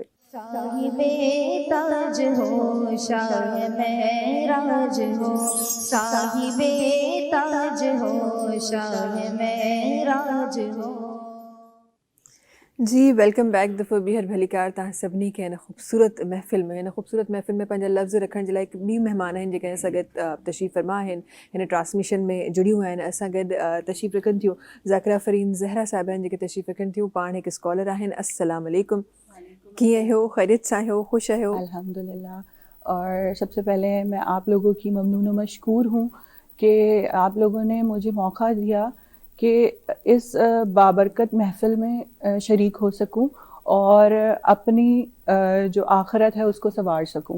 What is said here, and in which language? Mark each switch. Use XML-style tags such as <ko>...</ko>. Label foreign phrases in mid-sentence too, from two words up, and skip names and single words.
<ur>صاحب تاج ہو شاہ معراج ہو، صاحب تاج ہو شاہ معراج ہو.</ur> <sd>جی</sd> <en>welcome back</en> <sd>دفعہ بہر بھلی کار تاں سبنی کے خوبصورت محفل میں پنجا لفظ رکھن جے لائے ॿी مہمان ہیں जेके असां गॾु तशरीफ़ फरमा आहिनि हिन ट्रांसमिशन में जुड़ियूं आहिनि. असां गॾु तशरीफ़ रखनि थियूं ज़ाकिरा फ़रीन ज़हरा साहिबा आहिनि जेके तशरीफ़ रखनि थियूं. पाण हिकु स्कॉलर आहिनि.</sd> <ar>السلام علیکم,</ar> <sd>कीअं आहियो? ख़ैरियत सां आहियो? ख़ुशि आहियो?</sd> <ur>الحمدللہ. اور سب سے پہلے میں آپ لوگوں کی ممنون و مشکور ہوں کہ آپ لوگوں نے مجھے موقع دیا کہ اس بابرکت محفل میں شریک ہو سکوں اور اپنی جو آخرت ہے اس کو سنوار سکوں.</ur>